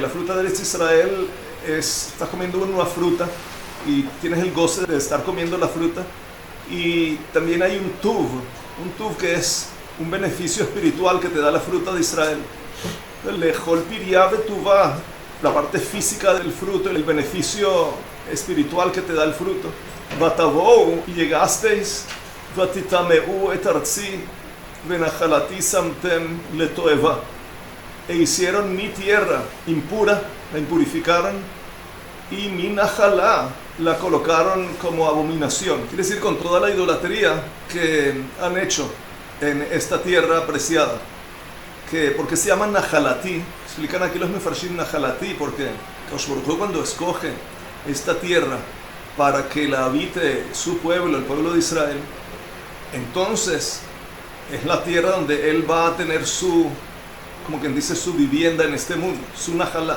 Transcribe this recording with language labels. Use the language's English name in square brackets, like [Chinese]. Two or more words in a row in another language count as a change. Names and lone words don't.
[Spanish] La fruta de Eretz Israel es, estás comiendo una fruta y tienes el goce de estar comiendo la fruta, y también hay un tuv que es un beneficio espiritual que te da la fruta de Israel. [Hebrew] לאכול פריה בטובה, [Spanish] la parte física del fruto, el beneficio espiritual que te da el fruto. Vatavou, y llegasteis, [Hebrew] ותטמאו את ארצי ונחלתי שמתם לתועבה, [Spanish] e hicieron mi tierra impura, la impurificaron, y mi najalá la colocaron como abominación. Quiere decir, con toda la idolatría que han hecho en esta tierra apreciada. ¿Por qué se llama najalati? Explican aquí los [Hebrew] מפרשים נחלתי, [Spanish] porque [Hebrew] קדוש ברוך הוא, [Spanish] cuando escoge esta tierra para que la habite su pueblo, el pueblo de Israel, entonces es la tierra donde él va a tener su, como quien dice, su vivienda en este mundo, su najalá.